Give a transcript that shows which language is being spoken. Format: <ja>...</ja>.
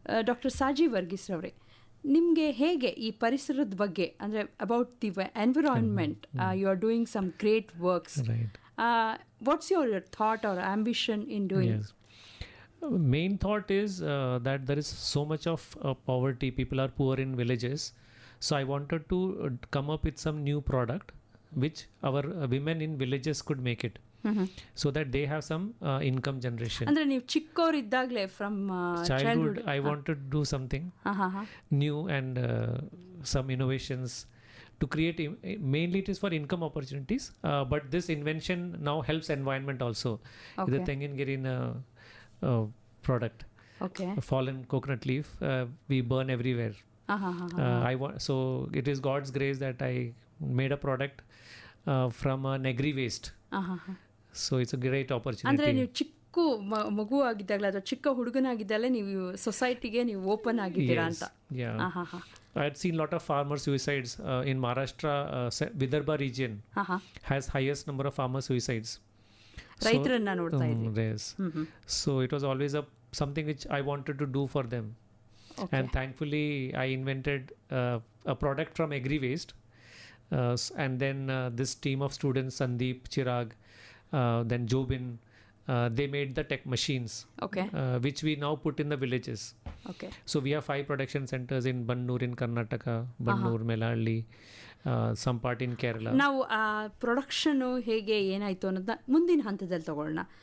<en>doctor Saji Varghese ರವರೇ,</en> <kn>ನಿಮಗೆ ಹೇಗೆ ಈ ಪರಿಸರದ ಬಗ್ಗೆ, ಅಂದರೆ</kn> <en>About the environment, you are doing some great works. What's your thought or ambition in doing? Main thought is that there is so much of poverty. People are poor in villages. So I wanted to come up with some new product which our women in villages could make it, so that they have some income generation.</en> <kn>ಅಂದ್ರೆ ನೀವು ಚಿಕ್ಕವರಿದ್ದಾಗಲೇ from</kn> <en>childhood I wanted to do something new and some innovations to create. Mainly it is for income opportunities, but this invention now helps environment also. The Tengengirin product, fallen coconut leaf, we burn everywhere. So it is God's grace that I made a product from a negri waste. So it's a great opportunity.</en> <kn>ಅಂದ್ರೆ ನೀವು ಚಿಕ್ಕ ಮಗು ಆಗಿದ್ದಾಗಲೇ ಅಥವಾ ಚಿಕ್ಕ ಹುಡುಗನಾಗಿದ್ದಾಗಲೇ ನೀವು ಸೊಸೈಟಿಗೆ ನೀವು open ಆಗಿದ್ದೀರಾ ಅಂತ?</kn> <en>I had seen lot of farmer suicides in Maharashtra. Vidarbha region has highest number of farmer suicides.</en> <kn>ರೈತರನ್ನ ನೋಡ್ತಾ ಇದ್ದೀವಿ.</kn> <en>So it was always something which I wanted to do for them. And thankfully I invented a product from agri waste, and then this team of students, Sandeep, Chirag, then Jobin, they made the tech machines, which we now put in the villages. So we have 5 production centers in Bengaluru in Karnataka, Bengaluru, Melalli, some part in Kerala.</en> <kn>ನಾವು ಆ production ಹೇಗೆ ಏನಾಯಿತು ಅನ್ನೋದನ್ನ ಮುಂದಿನ ಹಂತದಲ್ಲಿ ತಗೊಳ್ಳೋಣ.</kn>